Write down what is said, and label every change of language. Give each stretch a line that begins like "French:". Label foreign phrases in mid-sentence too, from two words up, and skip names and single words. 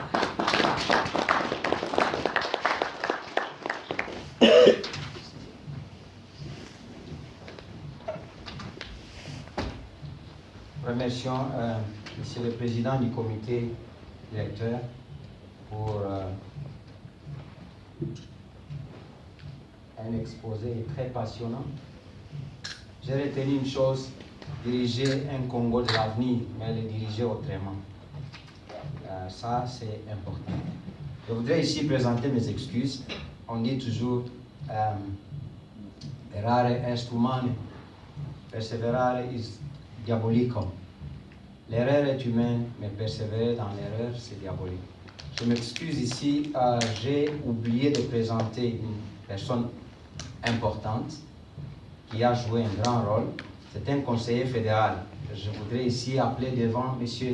French: Remercions Monsieur le Président du comité directeur pour un exposé très passionnant. J'ai retenu une chose, diriger un Congo de l'avenir, mais le diriger autrement. Ça, c'est important. Je voudrais ici présenter mes excuses. On dit toujours
Latin: errare est humane, perseverare is diabolicum.
French: L'erreur est humaine, mais persévérer dans l'erreur, c'est diabolique. Je m'excuse ici, j'ai oublié de présenter une personne importante qui a joué un grand rôle. C'est un conseiller fédéral. Je voudrais ici appeler devant M.